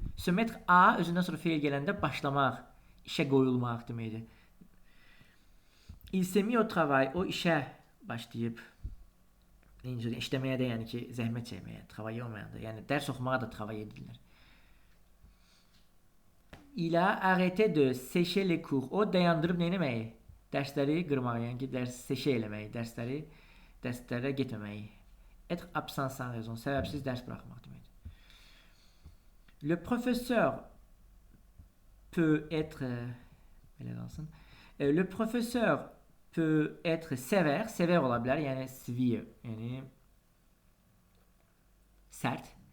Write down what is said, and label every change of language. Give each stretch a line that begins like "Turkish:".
French: Se mettre à
Azerbaijani: özündən sonra fiil gələndə başlamaq, işə qoyulmaq deməkdir.
French: Il s'est mis au travail,
Azerbaijani: o işə başlayıb işləməyə də, yəni ki, zəhmət çəkməyə, travail olmayanda, yəni dərs oxumağa da travail edirlər.
French: Il a arrêté de sécher les cours.
Azerbaijani: O dayandırıb nə etməyi? Dərsləri qırmağı, yəni ki, dərs sécher eləməyi, dərslərə getməməyi.
French: Être absent sans raison,
Azerbaijani: səbəbsiz dərs buraxmaq deməkdir.
French: Le professeur peut être le professeur peut être sévère
Azerbaijani: ola bilər, yəni severe, yəni sərt.